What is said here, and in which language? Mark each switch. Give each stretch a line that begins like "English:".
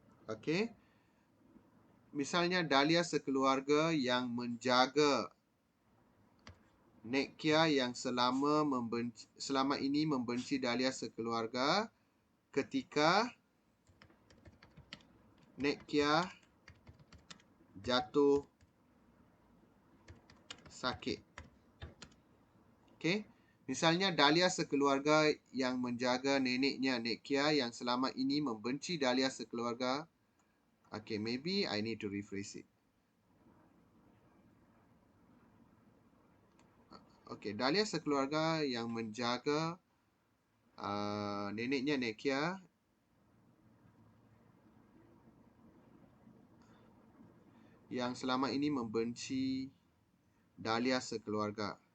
Indonesian: Okey. Misalnya Dahlia sekeluarga yang menjaga Nek Kia yang selama ini membenci Dahlia sekeluarga ketika Nek Kia jatuh sakit. Okey. Misalnya Dahlia sekeluarga yang menjaga neneknya Nek Kia yang selama ini membenci Dahlia sekeluarga.
English: Okay, maybe I need to rephrase it.
Indonesian: Okay, Dahlia sekeluarga yang menjaga neneknya Nek Kia yang selama ini membenci Dahlia sekeluarga.